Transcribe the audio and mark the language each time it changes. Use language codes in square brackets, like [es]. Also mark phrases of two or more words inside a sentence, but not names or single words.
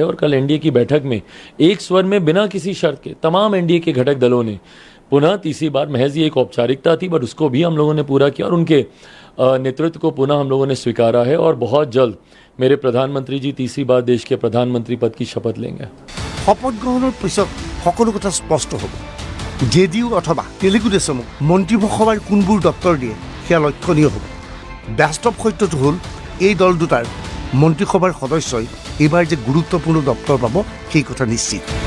[hi] और कल एनडीए की बैठक में एक स्वर में बिना किसी शर्त के तमाम एनडीए के घटक दलों ने पुनः तीसरी बार, महज ये एक औपचारिकता थी बट उसको भी हम लोगों ने पूरा किया और उनके नेतृत्व को पुनः हम लोगों ने स्वीकारा है। और बहुत जल्द मेरे प्रधानमंत्री जी तीसरी बार देश के प्रधानमंत्री पद की शपथ लेंगे। [as] শপত গ্ৰহণৰ পিছত সকলো কথা স্পষ্ট হ'ব। জেডিইউ অথবা তেলেগু দেশমক মন্ত্ৰীসভাৰ কোনবোৰ দপ্তৰ দিয়ে সেয়া লক্ষণীয় হ'ব। বাস্তৱ সত্যটো হ'ল এই দল দুটাৰ মন্ত্ৰীসভাৰ সদস্যই এইবাৰ যে গুৰুত্বপূৰ্ণ দপ্তৰ পাব সেই কথা নিশ্চিত।